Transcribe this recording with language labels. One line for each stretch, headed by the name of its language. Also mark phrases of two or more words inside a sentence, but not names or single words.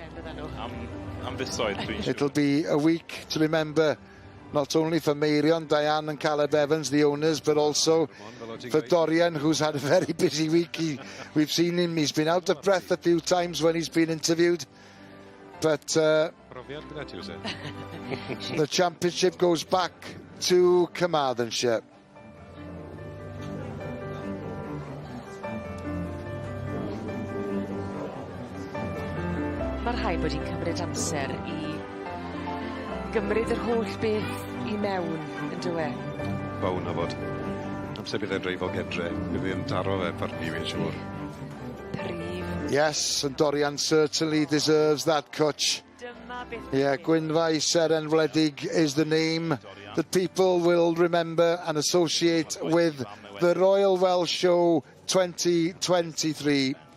English: It'll be a week to remember, not only for Meirion, Diane and Caleb Evans, the owners, but also for Dorian, who's had a very busy week. We've seen him, he's been out of breath a few times when he's been interviewed. But the championship goes back to Carmarthenshire.
Welsh: Mae'r rhaid bod hi'n cymryd amser I gymryd yr holl beth I mewn, yn dywe? Bawn na fod. Amser bydd e'n dreifo gedre. Bydd e'n taro fe parni, fi'n siŵr.
English: Yes, and Dorian certainly deserves that coach. Yeah, Gwynfei Seren Wledig is the name that people will remember and associate with the Royal Welsh Show 2023.